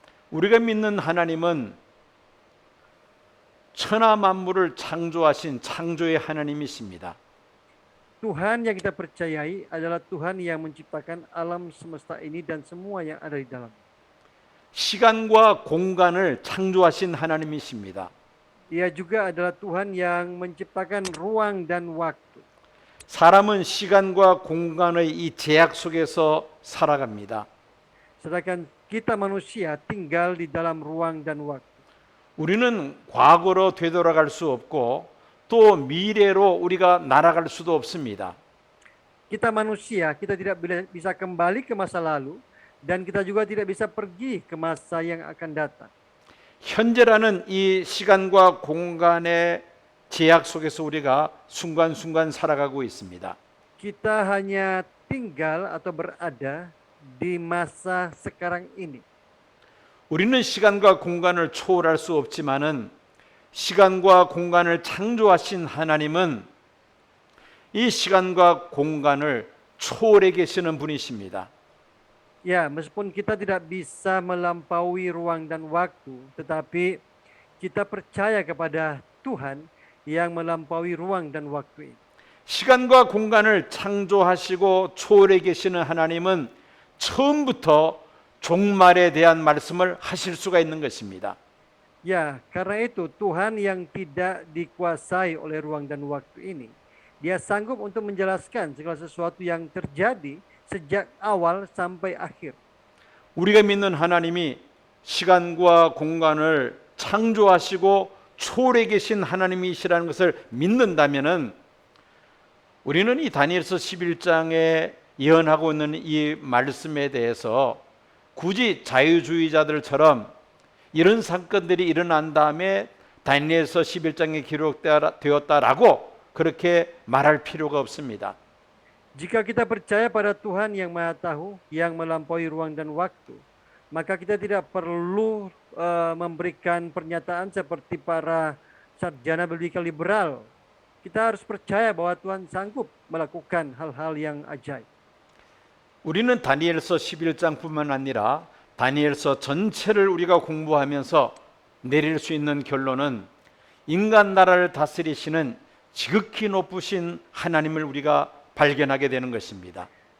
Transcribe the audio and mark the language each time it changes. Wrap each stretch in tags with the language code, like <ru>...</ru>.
<ko>우리가 믿는 하나님은 천하 만물을 창조하신 창조의 하나님이십니다.</ko> <id>Tuhan yang kita percayai adalah Tuhan yang menciptakan alam semesta ini dan semua yang ada di dalam.</id> <ko>시간과 공간을 창조하신 하나님이십니다.</ko> <id>Ia juga adalah Tuhan yang menciptakan ruang dan waktu.</id> <ko>사람은 시간과 공간의 이 제약 속에서 살아갑니다.</ko> <id>Sedangkan kita manusia tinggal di dalam ruang dan waktu.</id> <ko>우리는 과거로 되돌아갈 수 없고 또 미래로 우리가 날아갈 수도 없습니다.</ko> <id>Kita manusia, kita tidak bisa kembali ke masa lalu dan kita juga tidak bisa pergi ke masa yang akan datang.</id> <ko>현재라는 이 시간과 공간의 제약 속에서 우리가 순간순간 살아가고 있습니다.</ko> <id>Kita hanya tinggal atau berada di masa sekarang ini.</id> <ko>우리는 시간과 공간을 초월할 수 없지만은 시간과 공간을 창조하신 하나님은 이 시간과 공간을 초월해 계시는 분이십니다.</ko> <id>Ya, meskipun kita tidak bisa melampaui ruang dan waktu, tetapi kita percaya kepada Tuhan yang melampaui ruang dan waktu ini.</id> <ko>시간과 공간을 창조하시고 초월해 계시는 하나님은 처음부터 종말에 대한 말씀을 하실 수가 있는 것입니다.</ko> <id>Ya, karena itu Tuhan yang tidak dikuasai oleh ruang dan waktu ini, Dia sanggup untuk menjelaskan segala sesuatu yang terjadi sejak awal sampai akhir.</id> <ko>우리가 믿는 하나님이 시간과 공간을 창조하시고 초월해 계신 하나님이시라는 것을 믿는다면은 우리는 이 다니엘서 11장에 예언하고 있는 이 말씀에 대해서 굳이 자유주의자들처럼 이런 사건들이 일어난 다음에 다니엘서 11장에 기록되었다라고 그렇게 말할 필요가 없습니다.</ko> <id>Jika kita percaya pada Tuhan yang Maha Tahu, yang melampaui ruang dan waktu, maka kita tidak perlu memberikan pernyataan seperti para sarjana biblika liberal. Kita harus percaya bahwa Tuhan sanggup melakukan hal-hal yang ajaib.</id> <ko>우리는 다니엘서 11장뿐만 아니라 다니엘서 전체를 우리가 공부하면서 내릴 수 있는 결론은 인간 나라를 다스리시는 지극히 높으신 하나님을 우리가 발견하게 되는 것입니다.</ko>